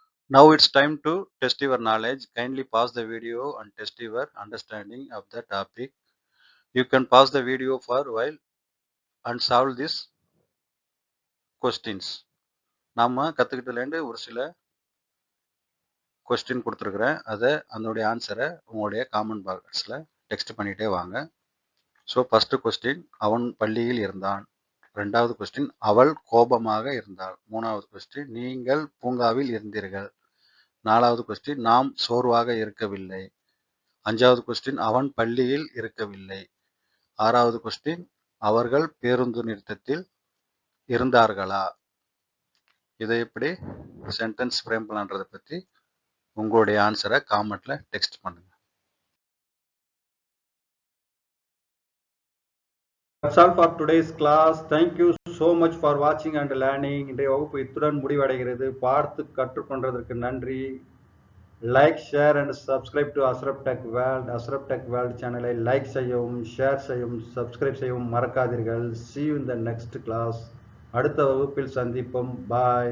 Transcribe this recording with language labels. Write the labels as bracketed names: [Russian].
[English] Now it's time to test your knowledge. Kindly pause the video and test your understanding of the topic. You can pause the video for a while and solve these questions. [Tamil] நாம் கற்றுக்கிட்டதுலேருந்து ஒரு சில question கொடுத்துருக்குறேன், அதை அதனுடைய ஆன்சரை உங்களுடைய comment பாக்ஸில் text பண்ணிகிட்டே வாங்க. ஸோ ஃபஸ்ட்டு கொஸ்டின், அவன் பள்ளியில் இருந்தான். 2வது கொஸ்டின், அவள் கோபமாக இருந்தாள். 3வது கொஸ்டின், நீங்கள் பூங்காவில் இருந்தீர்கள். 4வது கொஸ்டின், நாம் சோர்வாக இருக்கவில்லை. 5வது கொஸ்டின், அவன் பள்ளியில் இருக்கவில்லை. 6வது கொஸ்டின், அவர்கள் பேருந்து நிறுத்தத்தில் இருந்தார்களா. இதை எப்படி சென்டென்ஸ் ஃப்ரேம் பண்ணலான்றதை பற்றி உங்களுடைய ஆன்சரை காமெண்ட்ல டெக்ஸ்ட் பண்ணுங்க. [English] That's all for today's class. Thank you so much for watching and learning. [Tamil] இன்றைய வகுப்பு இத்துடன் முடிவடைகிறது. பார்த்து கற்றுக்கொண்டதற்கு நன்றி. [English] like, share and subscribe to [Tamil] Ashraf tech world. Ashraf tech world சேனலை லைக் செய்யவும், ஷேர் செய்யவும், சப்ஸ்கிரைப் செய்யவும் மறக்காதீர்கள். [English] See you in the next class. [Tamil] அடுத்த வகுப்பில் சந்திப்போம். பாய்.